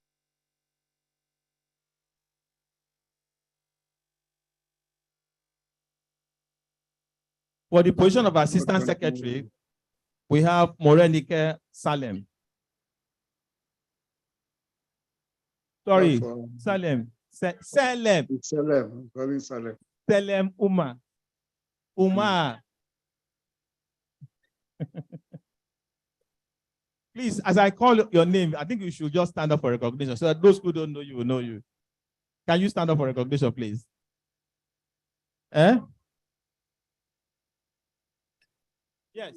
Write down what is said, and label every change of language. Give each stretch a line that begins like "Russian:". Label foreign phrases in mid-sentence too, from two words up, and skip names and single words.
English: For the position of assistant secretary, we have Morenike Salem. Sorry, Salem. Salem. Salem. Very Salem. Salem Uma. Uma. Please, as I call your name, I think you should just stand up for recognition so that those who don't know you will know you. Can you stand up for recognition, please? Eh? Yes.